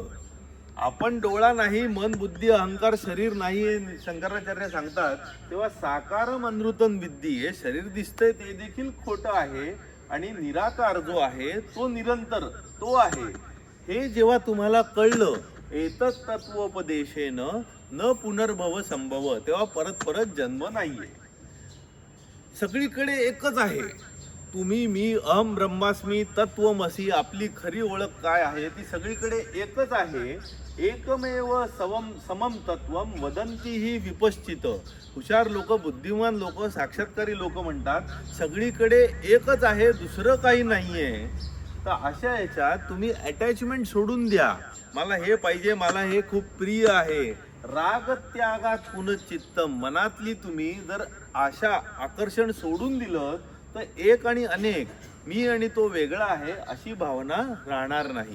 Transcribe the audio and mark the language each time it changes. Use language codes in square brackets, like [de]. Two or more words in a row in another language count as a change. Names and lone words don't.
[mr] आपण डोळा नाही, मन बुद्धी अहंकार शरीर नाही, शंकराचार्य सांगतात. तेव्हा [sa] साकारम अनृतम विद्धी, [mr] हे शरीर दिसतंय ते देखील खोटं आहे आणि निराकार जो आहे तो निरंतर तो आहे. हे जेव्हा तुम्हाला कळलं, [sa] एतत् तत्वोपदेशेन न पुनर्भव संभव, [mr] तेव्हा परत परत जन्म नाहीये. सगळीकडे एकच आहे. तुम्ही, मी, [sa] अहम ब्रह्मास्मी, तत्वमसी, [mr] आपली खरी ओळख काय आहे ती सगळीकडे एकच आहे. [sa] एकमेव समम तत्वम वदंती ही विपश्चित. [mr] हुशार लोक, बुद्धिमान लोक, साक्षात्कारी लोक म्हणतात सगळीकडे एकच आहे, दुसरं काही नाहीये. तर अशा याच्यात तुम्ही अटॅचमेंट सोडून द्या. मला हे पाहिजे, मला हे खूप प्रिय आहे. [sa] राग त्यागात पुनश्चित्तम, [mr] मनातली तुम्ही जर आशा आकर्षण सोडून दिलं तर एक आणि अनेक, मी आणि तो वेगळा आहे अशी भावना राहणार नाही.